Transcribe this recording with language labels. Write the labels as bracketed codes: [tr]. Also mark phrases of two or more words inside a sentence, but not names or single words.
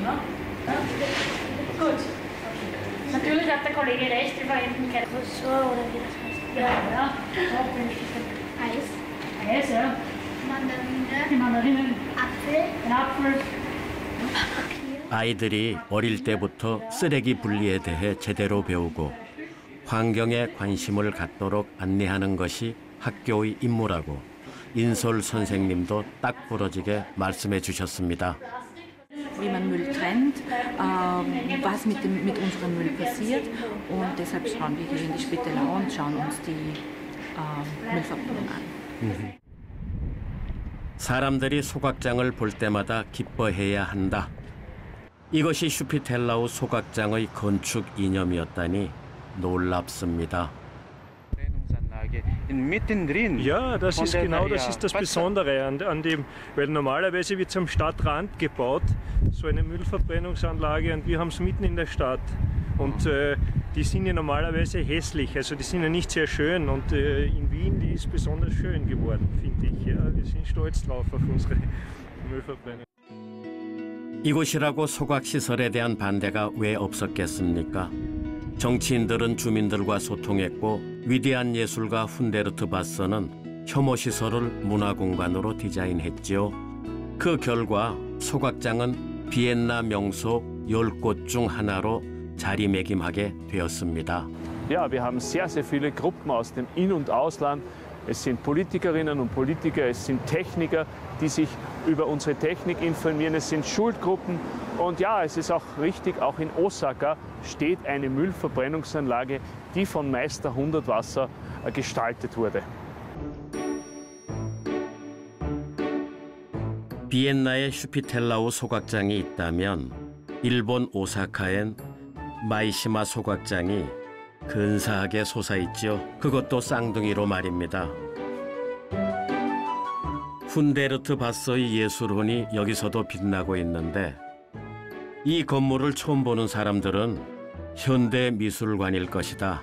[de] Ja? Gut. Okay. Natürlich hat der Kollege recht, wir verwenden kein Fosfor oder wie das heißt. Ja. Eis. Eis, ja. Mandarine. Die Mandarinen. Apfel. Den Apfel. Papier. [ko] 아이들이 어릴 때부터 쓰레기 분리에 대해 제대로 배우고 환경에 관심을 갖도록 안내하는 것이 학교의 임무라고 인솔 선생님도 딱 부러지게 말씀해 주셨습니다. [de] Wie man Müll trennt, was mit unserem Müll passiert. Und deshalb schauen wir hier in die Spittelau und schauen uns die Müllverbrennung an. [ko] 사람들이 소각장을 볼 때마다 기뻐해야 한다. 이것이 슈피텔라우 소각장의 건축 이념이었다니 놀랍습니다. [de] Mittendrin. Ja, das ist genau das ist das Besondere an dem, weil normalerweise wird es am Stadtrand gebaut, so eine Müllverbrennungsanlage, und wir haben es mitten in der Stadt. Und die sind ja normalerweise hässlich, also die sind ja nicht sehr schön, und in Wien, die ist besonders schön geworden, finde ich. Ja, wir sind stolz drauf auf unsere Müllverbrennung. [ko] 이곳이라고 소각시설에 대한 반대가 왜 없었겠습니까? 정치인들은 주민들과 소통했고 위대한 예술가 훈데르트 바서는 혐오시설을 문화공간으로 디자인했지요. 그 결과 소각장은 비엔나 명소 10곳 중 하나로 자리매김하게 되었습니다. [de] Ja, wir haben sehr, sehr viele Gruppen aus dem In- und Ausland. Es sind Politikerinnen und Politiker, es sind Techniker, die sich über unsere Technik informieren, es sind Schulgruppen. Und ja, es ist auch richtig, auch in Osaka steht eine Müllverbrennungsanlage, die von Meister Hundertwasser gestaltet wurde. [ko] 비엔나에 슈피텔라우 소각장이 있다면 일본 오사카엔 마이시마 소각장이 근사하게 솟아있죠. 그것도 쌍둥이로 말입니다. 훈데르트 바서의 예술혼이 여기서도 빛나고 있는데 이 건물을 처음 보는 사람들은 현대미술관일 것이다.